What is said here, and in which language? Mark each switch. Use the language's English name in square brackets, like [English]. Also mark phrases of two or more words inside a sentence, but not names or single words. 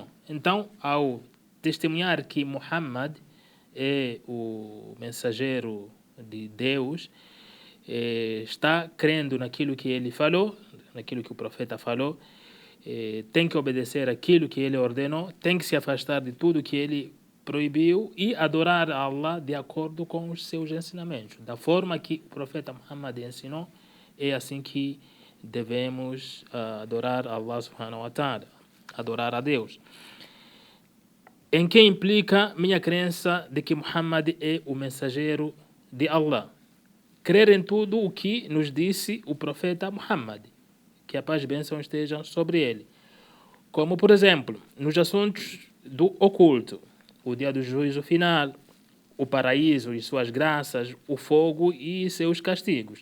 [Portuguese] Então, ao testemunhar que Muhammad é o mensageiro de Deus, está crendo naquilo que ele falou, naquilo que o profeta falou, tem que obedecer aquilo que ele ordenou, tem que se afastar de tudo que ele proibiu e adorar a Allah de acordo com os seus ensinamentos. Da forma que o profeta Muhammad ensinou, é assim que devemos adorar a Allah [Arabic] سبحانه وتعالى, [Portuguese] adorar a Deus. Em que implica minha crença de que Muhammad é o mensageiro de Allah. Crer em tudo o que nos disse o profeta Muhammad, que a paz e bênção estejam sobre ele. Como, por exemplo, nos assuntos do oculto, o dia do juízo final, o paraíso e suas graças, o fogo e seus castigos.